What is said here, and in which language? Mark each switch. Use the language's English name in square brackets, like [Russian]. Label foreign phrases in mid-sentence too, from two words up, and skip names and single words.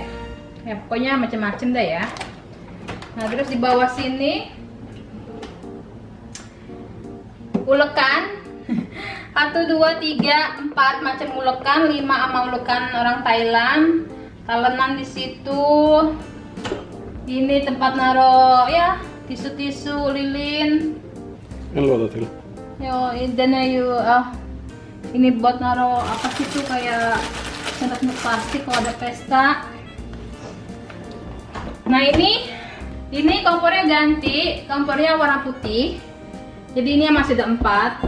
[Indonesian] Ya pokoknya macam-macam dah ya. Nah, terus di bawah sini ulekan 1, 2, 3, 4 macam ulekan, 5 sama ulekan orang Thailand. Talenan di situ. Ini tempat naruh ya tisu-tisu lilin. [Swedish] En låda till. [Indonesian] Yo, dan ayo ini buat naro apa sih tuh kayak sentak plastik kalau ada pesta. Nah ini kompornya ganti, kompornya warna putih. Jadi ini masih ada 4.